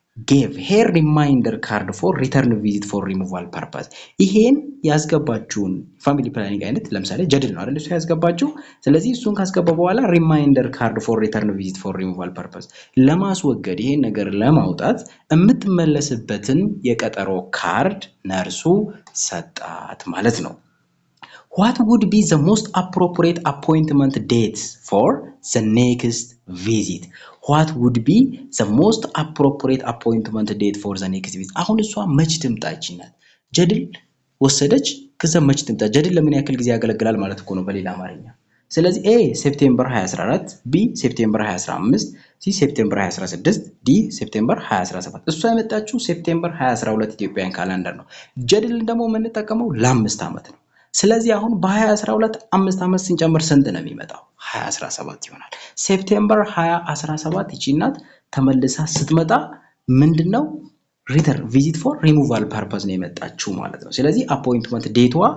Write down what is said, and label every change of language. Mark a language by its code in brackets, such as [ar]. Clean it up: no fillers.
[en] gave her reminder card for return visit for removal purpose [am] ይሄን ያስገባችውን ፋሚሊ ፕላኒንግ አይነት ለምሳሌ ጀድል ነው አይደል እሱ ያስገባችው ስለዚህ እሱን ካስገባ በኋላ [en] reminder card for return visit for removal purpose [am] ለማስወገድ ይሄን ነገር ለማውጣት የምትመለስበትን የቀጠሮ ካርድ ነርሱ ሰጣት ማለት ነው [en] What would be the most appropriate appointment date for the next visit? What would be the most appropriate appointment date for the next visit? [am] አሁን እሷ መች ትምጣ ይችላል ጀድል ወሰደች ከዛ መች ትምጣ ጀድል ለምን ያክል ጊዜ ያገለግላል ማለት እኮ ነው በሌላ አማርኛ ስለዚህ A ሴፕቴምበር 2014 B ሴፕቴምበር 2015 C ሴፕቴምበር 2016 D ሴፕቴምበር 2017 እሷ የመጣችው ሴፕቴምበር 2012 ኢትዮጵያን ካላንደር ነው ጀድል ደግሞ የምንጠቀመው ለ5 ዓመት ነው ስለዚህ አሁን በ2012 5 ዓመት ስንጨምር ስንት ነው የሚመጣው 2017 ይሆናል ሴፕቴምበር 2017 ይቺናት ተመልሳ ስትመጣ ምንድነው ሪተርን ቪዚት ፎር ሪሙቫል ፐርፐዝ ነው የመጣችው ማለት ነው ስለዚህ አፖይንትመንት ዴቷ